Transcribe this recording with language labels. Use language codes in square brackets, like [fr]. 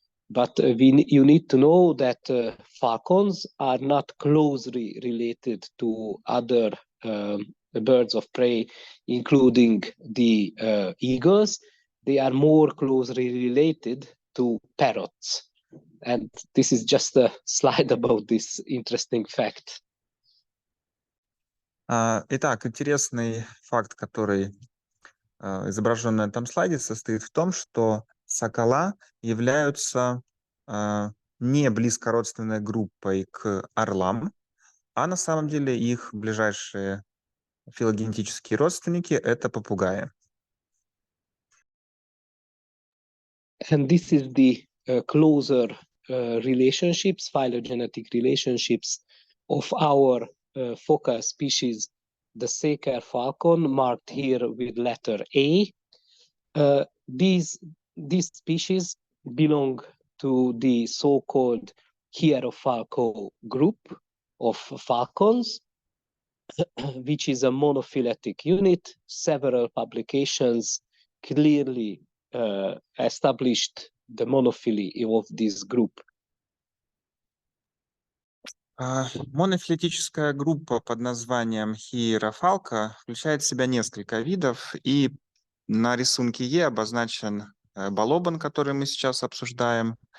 [en] But you need to know that falcons are not closely related to other birds of prey, including the eagles. They are more closely related to parrots. And this is just a slide about this interesting fact. [ru] Итак, интересный факт, который изображен на этом слайде, состоит в том, что сокола являются не близкородственной группой к орлам, а на самом деле их ближайшие филогенетические родственники — это попугаи. [en] And this is the closer relationships, phylogenetic relationships of our focal species, the Seker falcon, marked here with letter A. These species belong to the so-called Hierofalco group of falcons, which is a monophyletic unit. Several publications clearly established the monophily of this group. [ru] Монофилетическая группа под названием Hierofalco включает в себя несколько видов, и на рисунке Е обозначен балобан, который мы сейчас обсуждаем.